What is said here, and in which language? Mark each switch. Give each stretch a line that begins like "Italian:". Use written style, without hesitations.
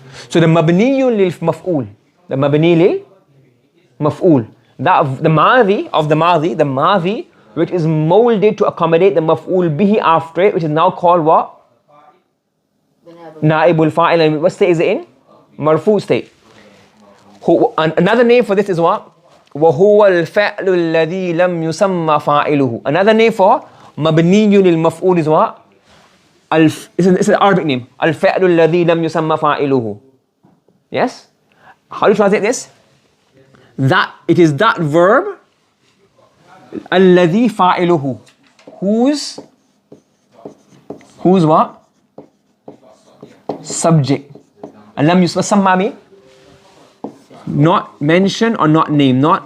English: So the mabniyun lil maf'ul. The mabni lil maf'ul. That the madhi of the madhi, which is molded to accommodate the maf'ul bihi after it, which is now called what? Na'ibul fa'il. And what state is it in? Marfu' state. And another name for this is what?
Arabic: وهو الفعل الذي لم يسمى فاعله.
English: Another name for مبني للمفعول is what? It's an Arabic name.
Arabic: الفعل الذي لم يسمى فاعله.
English: Yes? How do you translate this? That it is that verb
Arabic: الذي فاعله.
English: Whose what? Subject. And لم يسمى mean? Not mentioned or not named.